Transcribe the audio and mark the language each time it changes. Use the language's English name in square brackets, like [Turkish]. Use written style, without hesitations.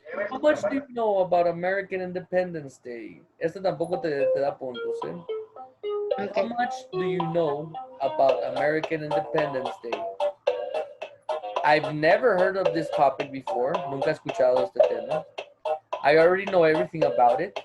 [English] How much do you know about American Independence Day? [Spanish] Esta tampoco te da puntos, ¿eh? [English] How Okay. much do you know about American Independence Day? I've never heard of this topic before. [Spanish] Nunca he escuchado este tema. [English] I already know everything about it.